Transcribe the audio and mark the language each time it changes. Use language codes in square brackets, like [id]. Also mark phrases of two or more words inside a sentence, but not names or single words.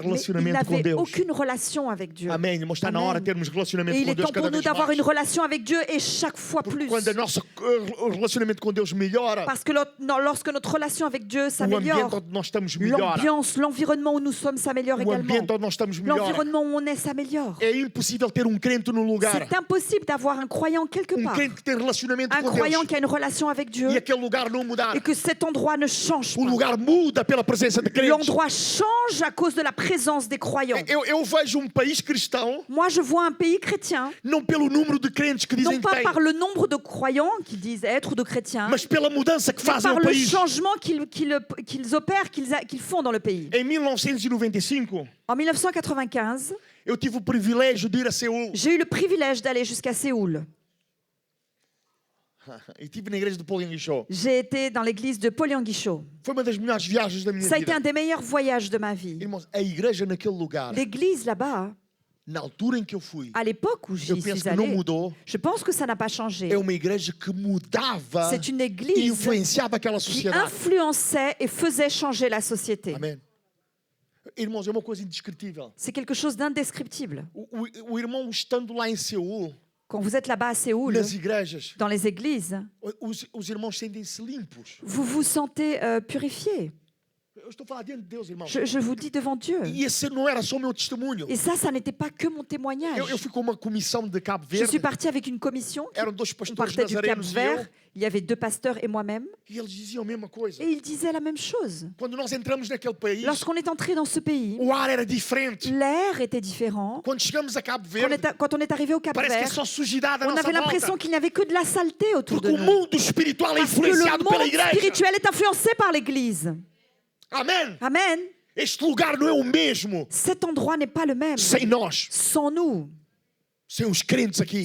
[fr] Mais ils [pt] relacionamento com [fr] n'avaient [pt] Deus. [fr] aucune relation avec Dieu. [pt] Amém. Mas está na hora de termos [fr] Et [pt] relacionamento [fr] il [pt] com [fr] est [pt] Deus [fr] temps [pt] cada [fr] pour nous [pt] vez [fr] d'avoir [pt] mais. [fr] une relation avec Dieu et chaque fois [pt] Porque [fr] plus. [pt] quando a nossa relacionamento com Deus melhora, [fr] Parce que lorsque notre relation avec Dieu [pt] o ambiente [fr] s'améliore, [pt] onde nós estamos melhora. [fr] l'ambiance, l'environnement où nous sommes s'améliore [pt] O [fr] également. [pt] ambiente onde nós estamos melhora. [fr] L'environnement où on est s'améliore. [pt] É impossível ter crente num lugar. [fr] C'est impossible d'avoir un croyant quelque part. [pt] Crente que tem relacionamento [fr] Un [pt] com [fr] croyant [pt] Deus. [fr] qui a une relation avec Dieu [pt] E aquele lugar não mudar. [fr] et que cet endroit ne change [pt] O [fr] pas. [pt] lugar muda pela presença de crentes. [fr] L'endroit change à cause de la présence des croyants. [pt] Eu vejo país cristão [fr] Moi, je vois un pays chrétien, [pt] não pelo número de crentes que dizem [fr] non [pt] que [fr] pas [pt] tem, [fr] par le nombre de croyants qui disent être ou de chrétiens, [pt] mas pela mudança que [fr] mais [pt] fazem [fr] par [pt] ao [fr] le [pt] país. [fr] changement qu'ils opèrent, qu'ils font dans le pays. [pt] Em 1995, [fr] En 1995, [pt] eu tive o privilégio de ir a Seul. [fr] j'ai eu le privilège d'aller jusqu'à Séoul. [pt] E estive na igreja de Polianguichó. [fr] J'ai été dans l'église de Polyanguichot. [pt] Foi uma das melhores viagens da minha [fr] Ça a été [pt] vida. [fr] un des meilleurs voyages de ma vie. [pt] Irmãos, a igreja naquele lugar, [fr] L'église là-bas, [pt] na altura em que eu fui, [fr] à l'époque où [pt] eu [fr] j'y [pt] penso [fr] suis [pt] que não [fr] allée, [pt] mudou. [fr] je pense que ça n'a pas changé. [pt] É uma igreja que mudava [fr] C'est une [pt] e [fr] église [pt] influenciava aquela [fr] qui [pt] sociedade. [fr] influençait et faisait changer la société. [pt] Amém. Irmãos, é uma coisa indescritível. [fr] C'est quelque chose d'indescriptible. [pt] O irmão estando lá em Seul, [fr] Quand vous êtes là-bas à Séoul, [pt] nas igrejas, [fr] dans les églises, [pt] os irmãos sentem-se limpos. [fr] vous vous sentez purifié. [pt] eu estou a falar diante de Deus, irmão. [fr] Je vous dis devant Dieu. [pt] E esse não era só o meu testemunho. [fr] Et ça n'était pas que mon témoignage. [pt] Eu fui com uma comissão de Cabo [fr] Je suis [pt] Verde. [fr] partie avec une commission. [pt] Eram dois [fr] On [pt] pastores [fr] partait du Cap [pt] nazarenos e eu. [fr] Vert. Il y avait 2 pasteurs et moi-même. [pt] E eles diziam a mesma coisa. [fr] Et ils disaient la même chose. [pt] Quando nós entramos naquele país, [fr] Lorsqu'on est entré dans ce pays, [pt] o ar era diferente. [fr] l'air était différent. [pt] Quando chegamos a Cabo Verde, [fr] Quand on est arrivé au Cap [pt] parece que é [fr] Vert, [pt] só sujidade à [fr] on [pt] nossa [fr] avait l'impression [pt] volta. [fr] qu'il n'y avait que de la saleté autour [pt] Porque [fr] de [pt] o [fr] nous. [pt] mundo espiritual é [fr] Parce que le [pt] influenciado pela [fr] monde [pt] igreja. [fr] spirituel est influencé par l'Église. [pt] Amém. [fr] Amen. [pt] Este lugar não é o mesmo [fr] Cet endroit n'est pas le même [pt] sem nós, [fr] sans nous, [pt] sem os crentes aqui.